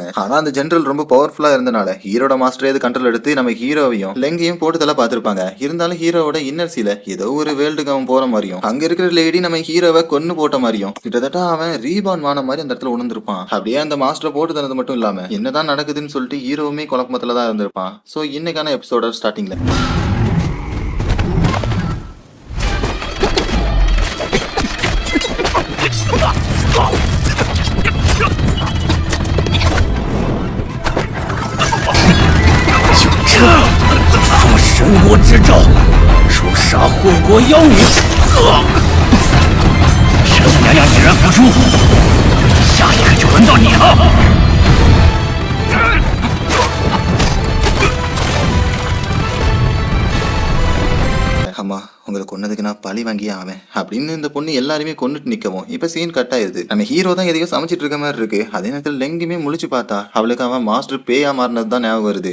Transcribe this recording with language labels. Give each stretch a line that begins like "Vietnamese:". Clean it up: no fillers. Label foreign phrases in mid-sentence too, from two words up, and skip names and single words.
Tamil: ஆனா அந்த ஜென்ரல் ரொம்ப பவர்ஃபுல்லா இருந்தனால ஹீரோட மாஸ்டரே அது கண்ட்ரோல் எடுத்து நம்ம ஹீரோவையும் லெங்கையும் போட்டுதல பாத்துருப்பாங்க. இருந்தாலும் ஹீரோவோட இன்னர்சில ஏதோ ஒரு வேர்ல்டுக்கு அவன் போற மாதிரியும் அங்க இருக்கிற லேடி நம்ம ஹீரோவை கொன்னு போட்ட மாதிரியும் கிட்டத்தட்ட அவன் ரீபான் வான மாதிரி அந்த இடத்துல உணர்ந்திருப்பான். அப்படியே அந்த மாஸ்டரை போட்டு தனது மட்டும் இல்லாம என்னதான் நடக்குதுன்னு சொல்லிட்டு ஹீரோவுமே குழப்பத்துல தான் இருந்திருப்பான். சோ இன்னைக்கான எபிசோட ஸ்டார்டிங்ல
Chinese: 做神国之兆，诛杀祸国妖女，神祖娘娘已然复出，下一个就轮到你了。
Tamil: அம்மா உங்களை கொன்னதுக்கு நான் பழி வாங்கியே ஆவேன் அப்படின்னு இந்த பொண்ணு எல்லாருமே கொண்டுட்டு நிக்கவும் இப்ப சீன் கட் ஆயிருது. நம்ம ஹீரோ தான் எதையோ சமைச்சிட்டு இருக்க மாதிரி இருக்கு. அதே நேரத்தில் லெங்குமே முழிச்சு பார்த்தா அவளுக்கு அவன் மாஸ்டர் பேயா மாறினது தான் ஞாபகம் வருது.